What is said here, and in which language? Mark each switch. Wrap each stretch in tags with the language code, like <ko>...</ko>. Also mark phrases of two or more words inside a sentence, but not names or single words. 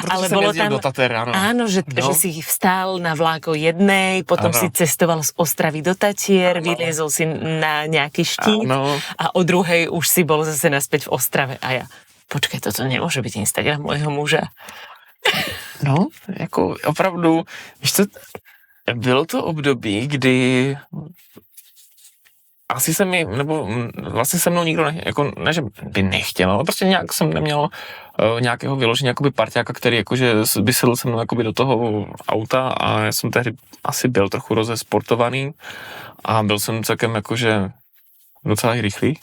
<sk>ale bolo tam,</sk> <cs>do Tater ráno.</cs> <sk>Áno, že si vstal na vlák o 1:00, potom si cestoval z Ostravy do Tatier, vyliezol si na nejaký štít a o 2:00 už si bol zase naspäť v Ostrave a ja, počkaj, toto nemôže byť Instagram môjho muža.</sk> <cs>No, jako opravdu, víš co, bylo to období, kdy asi se mi, nebo vlastně se mnou nikdo ne, že by nechtěl, ale prostě nějak jsem neměl nějakého vyložení jakoby parťáka, který jakože by sedl se mnou jakoby do toho auta a já jsem tehdy asi byl trochu rozesportovaný a byl jsem celkem jakože docela rychlý.</cs>